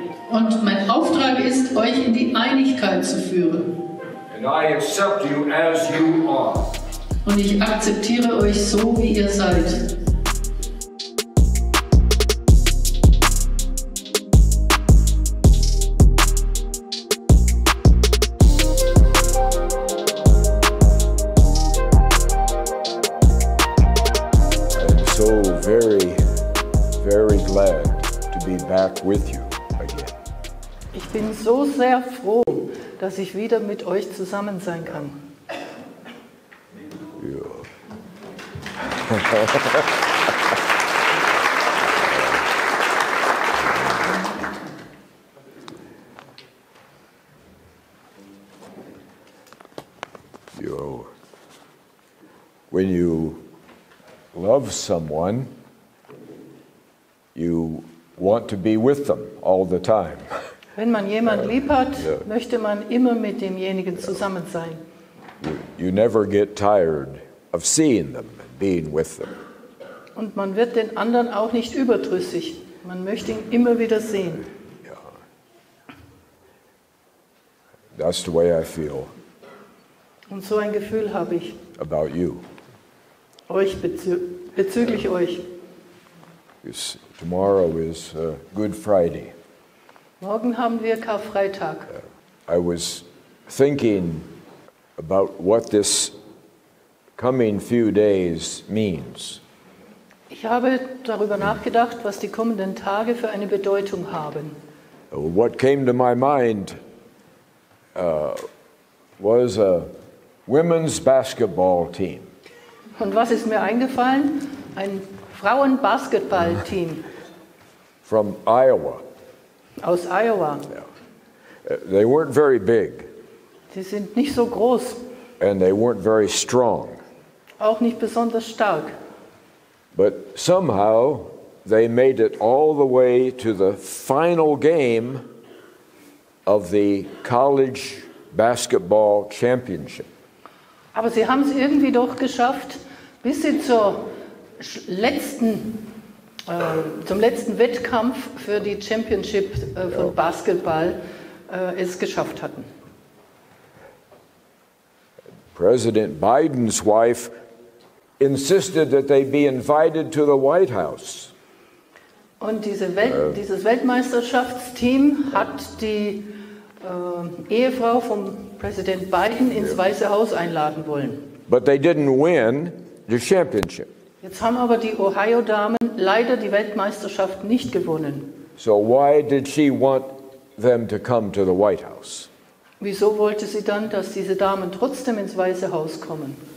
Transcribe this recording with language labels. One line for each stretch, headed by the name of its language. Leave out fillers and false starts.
German: Und mein Auftrag ist, euch in die Einigkeit zu führen.
English: And I accept you as you are.
German: Und ich akzeptiere euch so, wie ihr seid.
English: So very, very glad to be back with you again.
German: Ich bin so sehr froh, dass ich wieder mit euch zusammen sein kann. Ja.
English: When you love someone, you want to be with them all the time.
German: Wenn man jemanden lieb hat, möchte man immer mit demjenigen zusammen sein.
English: You never get tired of seeing them and being with them.
German: Und man wird den anderen auch nicht überdrüssig. Man möchte ihn immer wieder sehen.
English: Yeah. That's the way I feel.
German: Und so ein Gefühl habe ich.
English: About you.
German: Euch bezüglich euch.
English: Tomorrow is Good Friday.
German: Morgen haben wir Karfreitag.
English: I was thinking about what this coming few days means.
German: Ich habe darüber nachgedacht, was die kommenden Tage für eine Bedeutung haben.
English: What came to my mind was a women's basketball team.
German: Und was ist mir eingefallen? Ein Frauenbasketballteam.
English: From Iowa.
German: Aus Iowa.
English: Yeah. They weren't very big.
German: Sie sind nicht so groß.
English: And they weren't very strong.
German: Auch nicht besonders stark.
English: But somehow they made it all the way to the final game of the college basketball championship.
German: Aber sie haben es irgendwie doch geschafft, bis sie zum letzten Wettkampf für die Championship von Basketball es geschafft hatten.
English: President Biden's wife insisted that they be invited to the White House.
German: Und dieses Weltmeisterschaftsteam hat die Ehefrau von Präsident Biden ins Weiße Haus einladen wollen.
English: But they didn't win the championship.
German: Jetzt haben aber die Ohio-Damen leider die Weltmeisterschaft nicht gewonnen.
English: So why did she want them to come to the White House?
German: Wieso wollte sie dann, dass diese Damen trotzdem ins Weiße Haus kommen?